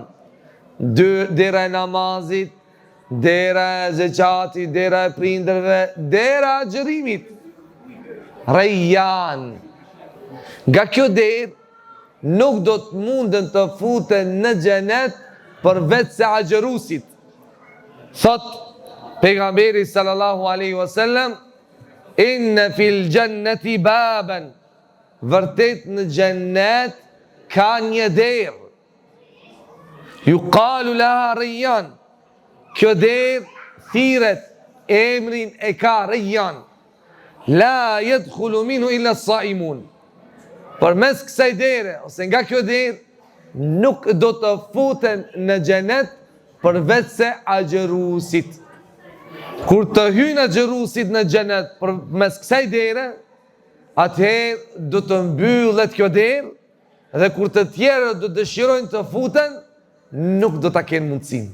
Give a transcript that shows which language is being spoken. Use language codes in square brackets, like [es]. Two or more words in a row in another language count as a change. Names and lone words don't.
[sq] Dera e namazit, dera e zeqatit, dera e prindërve, dera e agjerimit. Rejjan. Nga kjo derë nuk do të mundën të futen në xhenet përveç se agjerusit. [ar] Thot pejgamberi صلى الله عليه وسلم، إن في الجنة بابا, [sq] vërtet në xhenet ka një derë, [ar] يقال لها الريان, [sq] kjo derë thiret, emrin e ka Rayyan, [ar] لا يدخل منه إلا الصائمون. [sq] Përmes kësaj dere, ose nga kjo derë, nuk do të futen në xhenet përveç se agjerusit. Kur të hyjnë agjerusit në xhenet përmes kësaj dere, atëherë do të mbyllet kjo derë, dhe kur të tjerët do dëshirojnë të futen, nuk do ta kenë mundësinë.